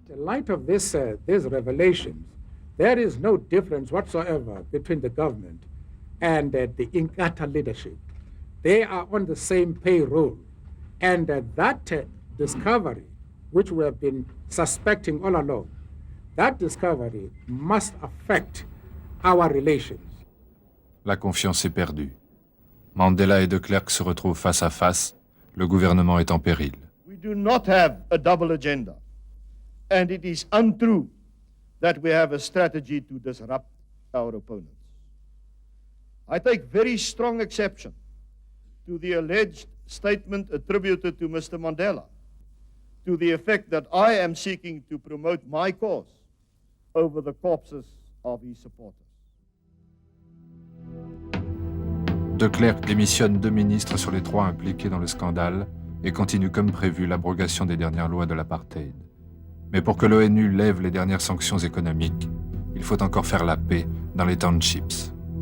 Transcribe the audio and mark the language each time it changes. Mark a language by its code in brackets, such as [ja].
[en] In light of these revelations, there is no difference whatsoever between the government and the Inkatha leadership. They are on the same payroll. And that discovery, which we have been suspecting all along, that discovery must affect our relations. [fr] La confiance est perdue. Mandela et de Klerk se retrouvent face à face. Le gouvernement est en péril. [en] We do not have a double agenda. And it is untrue that we have a strategy to disrupt our opponents. I take very strong exception to the alleged statement attributed to Mr. Mandela, to the effect that I am seeking to promote my cause over the corpses of his supporters. [fr] De Klerk démissionne 2 ministres sur les 3 impliqués dans le scandale et continue comme prévu l'abrogation des dernières lois de l'apartheid. Mais pour que l'ONU lève les dernières sanctions économiques, il faut encore faire la paix dans les townships.